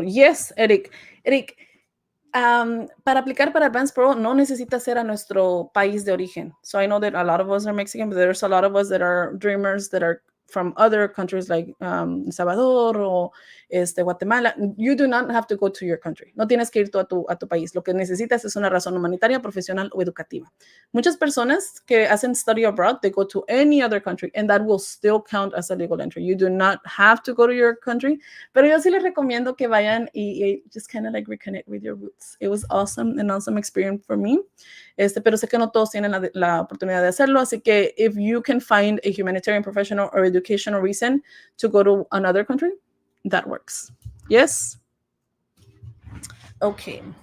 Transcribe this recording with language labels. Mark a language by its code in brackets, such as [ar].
[en] Yes, Eric, [es] para aplicar para Advance Parole no necesita ser a nuestro país de origen. [en] So I know that a lot of us are Mexican, but there's a lot of us that are dreamers that are from other countries like El Salvador o Guatemala, you do not have to go to your country. [es] No tienes que ir tú a tu país. Lo que necesitas es una razón humanitaria, profesional o educativa. Muchas personas que hacen [en] study abroad, they go to any other country and that will still count as a legal entry. You do not have to go to your country, [es] pero yo sí les recomiendo que vayan [en] y just kind of like reconnect with your roots. It was awesome, an awesome experience for me. [es] Pero sé que no todos tienen la oportunidad de hacerlo, así que [en] if you can find a humanitarian, professional, or educational reason to go to another country, that works. Yes? Okay.